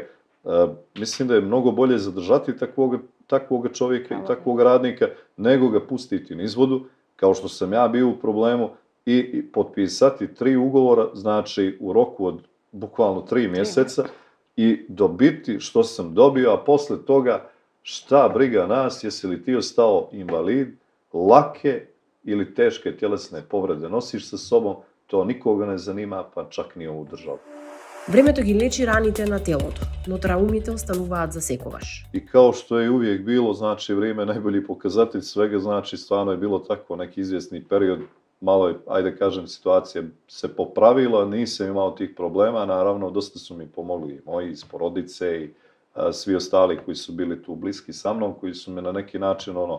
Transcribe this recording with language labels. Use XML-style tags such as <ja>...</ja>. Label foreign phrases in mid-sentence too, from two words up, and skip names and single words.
<sr>Mislim da je mnogo bolje zadržati takvog čovjeka i takvog radnika, nego ga pustiti niz vodu, kao što sam ja bio u problemu, i potpisati 3 ugovora, znači u roku od bukvalno 3 mjeseca, i dobiti što sam dobio, a posle toga šta briga nas, jesi li ti ostao invalid, lake ili teške tjelesne povrede nosiš sa sobom, to nikoga ne zanima, pa čak ni ovu državu.</sr> <mk>Времето ги лечи раните на телото, но траумите остануваат за секогаш.</mk> <sr>I kao što je uvijek bilo, znači vrijeme je najbolji pokazatelj svega, znači stvarno je bilo tako neki izvjesni period, malo je, ajde kažem, situacija se popravila, nisam imao tih problema, naravno dosta su mi pomogli i moji iz porodice i svi ostali koji su bili tu bliski sa mnom, koji su me na neki način</sr>